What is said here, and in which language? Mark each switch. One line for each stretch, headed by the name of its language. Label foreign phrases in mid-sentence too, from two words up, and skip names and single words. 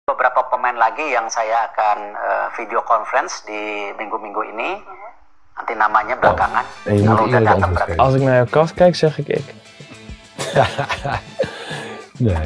Indonesian: beberapa pemain lagi yang saya akan
English: video conference
Indonesian: di minggu-minggu ini. Nanti namanya belakangan. Kalau udah datang berarti.
Dutch: Als ik naar jouw kast kijk, zeg ik. Nee.